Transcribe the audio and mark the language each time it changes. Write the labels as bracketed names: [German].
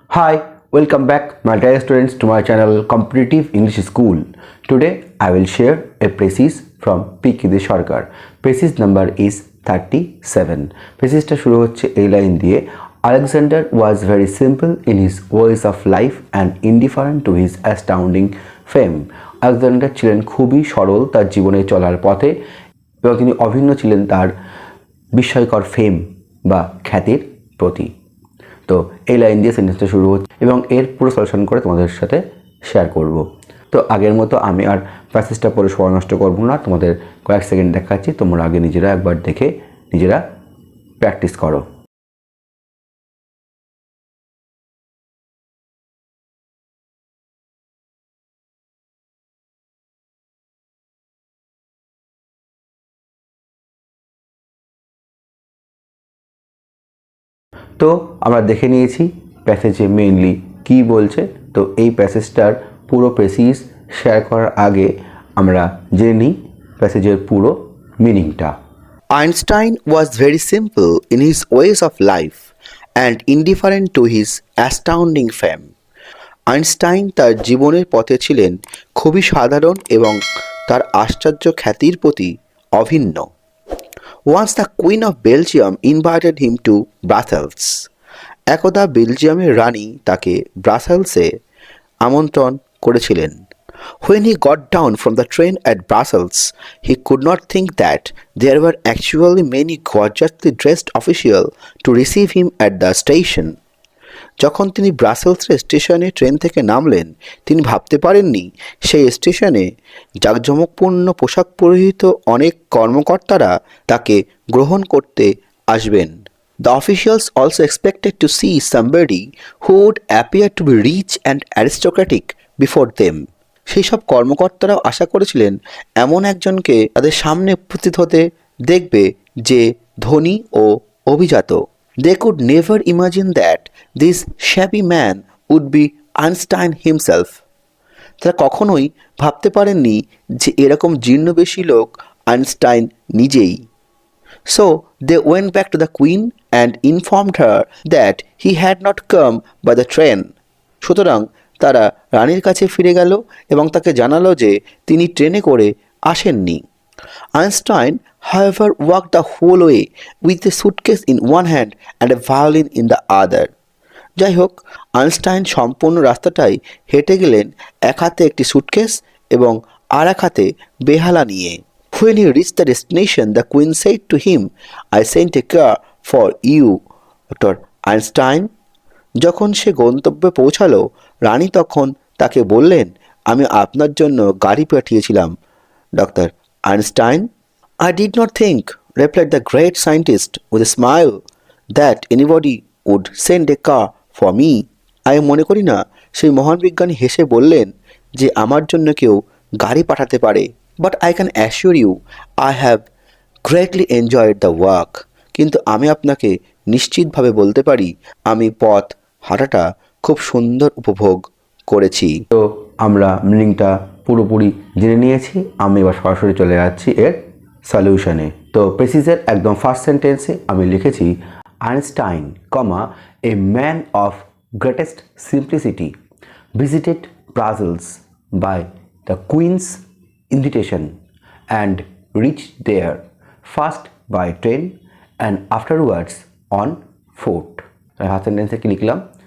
[English] Hi, welcome back my dear students to my channel Competitive English School. Today I will share a precis from P. Kide Sarkar. Precis number is 37. [Bangla] Precisটা শুরু হচ্ছে এই line দিয়ে [English] Alexander was very simple in his ways of life and indifferent to his astounding fame. [Bangla] Alexander ছিলেন খুবই সরল তার জীবনে চলার পথে এবং তিনি অভিন্ন ছিলেন তার বিস্ময়কর ফেম বা খ্যাতির প্রতি। তো এই লাইন দিয়ে সেন্টেন্সটা শুরু হচ্ছে এবং এর পুরো সলিউশন করে তোমাদের সাথে শেয়ার করব। তো আগের মতো আমি আর প্যাসেজটা পড়ে সময় নষ্ট করব না, তোমাদের কয়েক সেকেন্ড দেখাচ্ছি, তোমরা আগে নিজেরা একবার দেখে নিজেরা প্র্যাকটিস করো। তো আমরা দেখে নিয়েছি প্যাসেজে মেইনলি কি বলছে। তো এই প্যাসেজটার পুরো প্রেসিস শেয়ার করার আগে আমরা জেনে নিই প্যাসেজের পুরো মিনিংটা। [English] Einstein was very simple in his ways of life and indifferent to his astounding fame. [Bangla] Einstein তার জীবনের পথে ছিলেন খুবই সাধারণ এবং তার আশ্চর্য খ্যাতির প্রতি অভিন্ন। [English] Once the Queen of Belgium invited him to Brussels. [Bangla] একদা বেলজিয়ামের রানী তাকে ব্রাসেলসে আমন্ত্রণ করেছিলেন। [English] When he got down from the train at Brussels, he could not think that there were actually many gorgeously dressed officials to receive him at the station. [Bangla] যখন তিনি ব্রাসেলসের স্টেশনে train থেকে নামলেন, তিনি ভাবতে পারেননি সেই স্টেশনে জাঁকজমকপূর্ণ পোশাক পরিহিত অনেক কর্মকর্তারা তাকে গ্রহণ করতে আসবেন। [English] The officials also expected to see somebody who would appear to be rich and aristocratic before them. [Bangla] সেই সব কর্মকর্তারাও আশা করেছিলেন এমন একজনকে তাদের সামনে উপস্থিত হতে দেখবে যে ধনী ও অভিজাত। [English] They could never imagine that this shabby man would be Einstein himself. [Bangla] তারা কখনোই ভাবতে পারেননি যে এরকম জীর্ণবেশী লোক আইনস্টাইন নিজেই। [English] So they went back to the queen and informed her that he had not come by the train. [Bangla] সুতরাং তারা রানীর কাছে ফিরে গেল এবং তাকে জানালো যে তিনি ট্রেনে করে আসেননি। [English] Einstein, however, walked the whole way with a suitcase in one hand and a violin in the other. [Bangla] যাই হোক, আইনস্টাইন সম্পূর্ণ রাস্তাটাই হেঁটে গেলেন এক হাতে একটি সুটকেস এবং আর এক হাতে বেহালা নিয়ে। [English] When he reached the destination, the queen said to him, I sent a car for you, Dr. Einstein. [Bangla] যখন সে গন্তব্যে পৌঁছালো, রানী তখন তাকে বললেন, আমি আপনার জন্য গাড়ি পাঠিয়েছিলাম, doctor Einstein. [English] I did not think, replied the great scientist with a smile, that anybody would send a car for me. [Bangla] আমি মনে করি না, সেই মহান বিজ্ঞানী হেসে বললেন যে আমার জন্য কেউ গাড়ি পাঠাতে পারে। [English] But I can assure you, I have greatly enjoyed the work. [Bangla] কিন্তু আমি আপনাকে নিশ্চিতভাবে বলতে পারি আমি পথ হাঁটাটা খুব সুন্দর উপভোগ করেছি। তো আমরা মিনিংটা পুরোপুরি জেনে নিয়েছি, আমি এবার সরাসরি চলে যাচ্ছি এর সলিউশনে। তো প্রেসিসের একদম ফার্স্ট সেন্টেন্সে আমি লিখেছি [English] Einstein, a man of greatest simplicity visited Brussels by the queen's invitation and reached there first by train and afterwards on foot. [Bangla] Half সেন্টেন্সে কি লিখলাম?